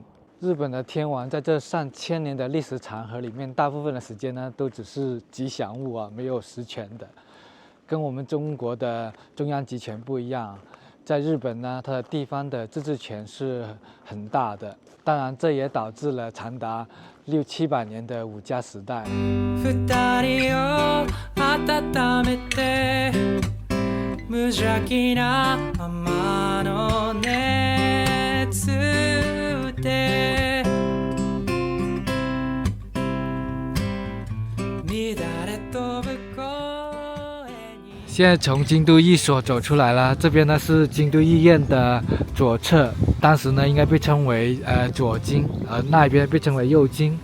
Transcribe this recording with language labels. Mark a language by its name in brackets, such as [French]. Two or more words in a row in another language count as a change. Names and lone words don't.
[Chinese] 日本的天皇在这上千年的历史长河里面，大部分的时间呢都只是吉祥物啊，没有实权的。跟我们中国的中央集权不一样，在日本呢，它的地方的自治权是很大的。当然，这也导致了长达600、700年的武家时代。 [Japanese] 無邪気なままの熱で [Chinese] 现在从京都御所走出来了，这边呢是京都御苑的左侧，当时呢应该被称为左京，那一边被称为右京。